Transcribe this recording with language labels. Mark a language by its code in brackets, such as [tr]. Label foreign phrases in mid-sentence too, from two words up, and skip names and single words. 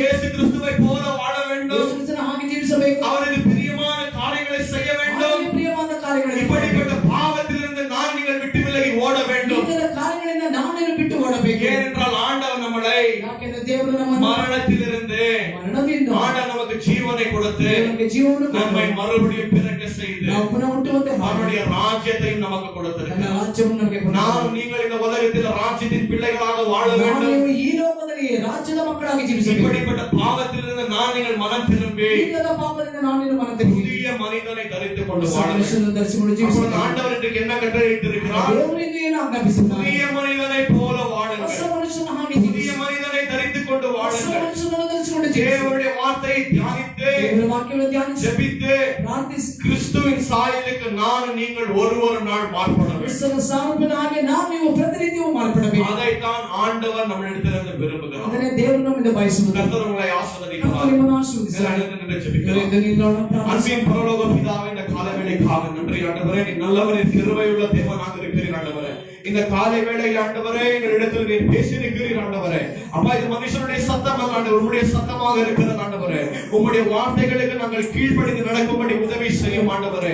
[ta] இயேசு கிறிஸ்துவை போல வாழ வேண்டும். [kn] ಯೇಸು ಕ್ರಿಸ್ತನ ಹಾಗೆ ಜೀವಿಸಬೇಕು. [ta] அவருக்கு பிரியமான காரியங்களை செய்ய வேண்டும். [kn] ಅವರಿಗೆ ಪ್ರಿಯವಾದ ಕಾರ್ಯಗಳನ್ನು [ta] இப்படிப்பட்ட பாவத்திலிருந்து நான் நீங்கள் விட்டு விலகி ஓட வேண்டும். [kn] ಈಗದ ಕಾರ್ಯಗಳಿಂದ ನಾವು ನೀನು ಬಿಟ್ಟು ಓಡಬೇಕು. [ta] ஏனென்றால் ஆண்டவர் நம்மளை [kn] ಯಾಕೆಂದರೆ ದೇವರು ನಮ್ಮನ್ನು [ta] மரணத்திலிருந்து [kn] ಮರಣದಿಂದ [ta] ஆண்டவர் நமக்கு ஜீவனை கொடுத்து [kn] ನಮಗೆ ಜೀವವನ್ನು [ta] நம்மை மறுபடியும் பிறக்க செய்து [kn] ನಾವು ಪುನಃ ಹುಟ್ಟುವಂತೆ ಮಾಡಿ [ta] அவருடைய ராஜ்யத்தையும் நமக்கு [kn] ನನ್ನ [ta] கொடுத்திருக்கிறார். [kn] ರಾಜ್ಯವನ್ನು ನಮಗೆ ಕೊಟ್ಟಿದ್ದಾನೆ. [ta] நாம் நீங்கள் இந்த உலகத்தில் ராஜ்யத்தின் பிள்ளைகளாக வாழ வேண்டும். [kn] ನಾವು ಈ ಲೋಕದಲ್ಲಿ ರಾಜ್ಯದ ಮಕ್ಕಳಾಗಿ ಜೀವಿಸಬೇಕು. [ta] இப்படிப்பட்ட பாவத்திலிருந்து நான் நீங்கள் மனம் திரும்பி [kn] ಈಗದ ಪಾಪದಿಂದ ನಾವು ನೀನು ಮನ ತೆಗೆದು [ta] புதிய மனிதனை தரித்துக் கொண்டு [kn] ಹೊಸ [ta] வாழ வேண்டும். [kn] ಮನುಷ್ಯನನ್ನು ಧರಿಸಿಕೊಂಡು [ta] அப்பொழுது [kn] ಜೀವಿಸಬೇಕು. [ta] ஆண்டவர் இன்றைக்கு என்ன கட்டளையிட்டிருக்கிறார்? [kn] ದೇವರು ಇಂದು ಏನು ಆಜ್ಞಾಪಿಸಿದ್ದಾನೆ? [ta] புதிய மனிதனை போல [kn] ಹೊಸ [ta] வாழுங்கள். [kn] ಮನುಷ್ಯನ ಹಾಗೆ [ta] புதிய [kn] ಜೀವಿಸಿ. [ta] மனிதனை தரித்துக் கொண்டு [kn] ಹೊಸ [ta] வாழுங்கள். [kn] ಮನುಷ್ಯನನ್ನು ಧರಿಸಿಕೊಂಡು ಜೀವಿಸಿ. [ta] தேவனுடைய வார்த்தையை தியானித்து [kn] ದೇವರ ವಾಕ್ಯವನ್ನು ಧ್ಯಾನಿಸಿ [ta] ஜெபித்து [kn] ಪ್ರಾರ್ಥಿಸಿ [ta] கிறிஸ்துவின் சாயலுக்கு நான் நீங்கள் ஒரு நாள் மாறுபட வேண்டும். [kn] ಕ್ರಿಸ್ತನ ಸಾರೂಪ್ಯದ ಹಾಗೆ ನಾವು ನೀವು ಪ್ರತಿನಿತ್ಯವೂ ಮಾರ್ಪಡಬೇಕು. [ta] அதைத்தான் ஆண்டவர் நம்மிடத்திலிருந்து விரும்புகிறார். [kn] ಅದನ್ನೇ ದೇವರು ನಮ್ಮಿಂದ ಬಯಸುವುದು. [ta] கர்த்தர் உங்களை ஆசீர்வதிப்பார். [kn] ಕರ್ತನು ನಿಮ್ಮನ್ನು ಆಶೀರ್ವದಿಸಲಿ. [ta] எல்லாரும் நின்று ஜெபிக்கலாம். [kn] ಇದರಿಂದ ನಿಲ್ಲೋಣ, ಪ್ರಾರ್ಥಿಸೋಣ. [ta] அன்பின் பரலோக பிதாவே, இந்த காலவேளைக்காக நன்றி ஆண்டவரே. நீ நல்லவர், கிருபையுள்ள தேவனாக இருக்கிறீர் ஆண்டவரே. இந்த காலை வேளையில் ஆண்டவரே எங்களிடத்தில் நீர் பேசியிருக்கிறீர் ஆண்டவரே. அப்பா, இது மனுஷனுடைய சத்தம் அல்ல ஆண்டவரே, உம்முடைய சத்தமாக இருக்கிறது ஆண்டவரே. உம்முடைய வார்த்தைகளுக்கு நாங்கள் கீழ்ப்படிந்து நடக்கும்படி உதவி செய்யும் ஆண்டவரே.